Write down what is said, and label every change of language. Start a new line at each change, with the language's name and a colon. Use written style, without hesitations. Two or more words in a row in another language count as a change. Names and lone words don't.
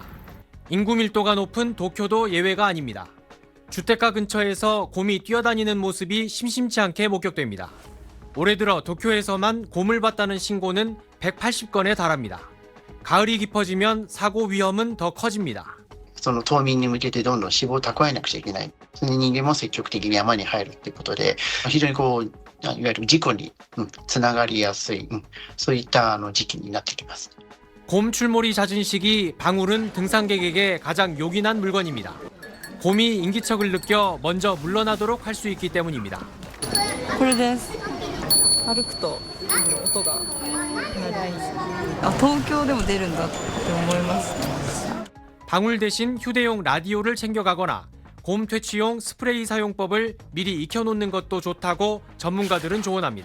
Korean: 인구 밀도가 높은 도쿄도 예외가 아닙니다. 주택가 근처에서 곰이 뛰어다니는 모습이 심심치 않게 목격됩니다. 올해 들어 도쿄에서만 곰을 봤다는 신고는 180건에 달합니다. 가을이 깊어지면 사고 위험은 더 커집니다.
Japanese: その冬眠に向けてどんどん脂肪を蓄えなくちゃいけない。その人間も積極的に山に入るということで、非常にいわゆる事故につながりやすい、そういった時期になってきます。
Korean: 곰 출몰이 잦은 시기 방울은 등산객에게 가장 요긴한 물건입니다. 곰이 인기척을 느껴 먼저 물러나도록 할 수 있기 때문입니다.
Japanese: これです。歩くと音が鳴り、東京でも出るんだって思いますね。
Korean: 방울 대신 휴대용 라디오를 챙겨가거나 곰 퇴치용 스프레이 사용법을 미리 익혀놓는 것도 좋다고 전문가들은 조언합니다.